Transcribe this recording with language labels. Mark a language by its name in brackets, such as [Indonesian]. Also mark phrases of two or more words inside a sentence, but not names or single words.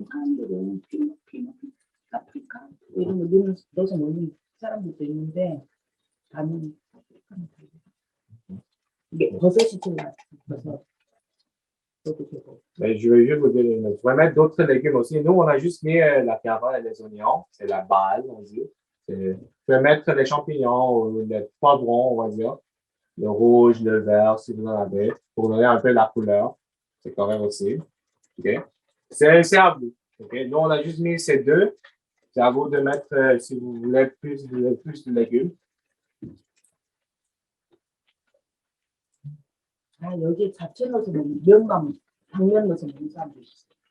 [Korean] 사람들은 피넛, 파프리카 이런 거 넣어서 먹는 사람들도 있는데 나는 파프리카는 되고. 이게 버섯이 제일 맛있어서 넣어도 되고. [French] Mais je vais juste vous dire, vous pouvez mettre d'autres légumes aussi. Nous, on a juste mis la carotte et les oignons. C'est la base, on dit. Vous pouvez mettre les champignons ou les poivrons, on va dire. Le rouge, le vert, si vous en avez, pour donner un peu la couleur. C'est correct aussi. OK? C'est à vous. OK? Nous, on a juste mis ces deux. C'est à vous de mettre, si vous voulez, plus de légumes. [Korean] 아, 여기에 잡채 넣어서 먹는 면만 당면 넣어서 먹는 사람도 있어.